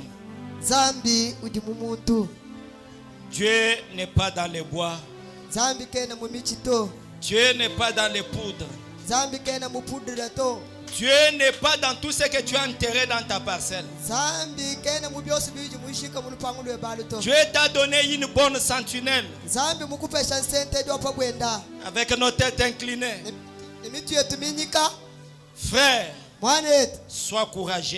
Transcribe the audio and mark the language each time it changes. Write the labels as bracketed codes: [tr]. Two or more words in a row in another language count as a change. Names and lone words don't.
[lua] Zambi udi mumuntu. [fr] Dieu n'est pas dans les bois. [lua] Zambi kena mumichito. [fr] Dieu n'est pas dans les poudres. [lua] Zambi kena mupudra to. [fr] Dieu n'est pas dans tout ce que tu as enterré dans ta parcelle. Dieu t'a donné une bonne sentinelle. Avec nos têtes inclinées. Frère, sois courageux.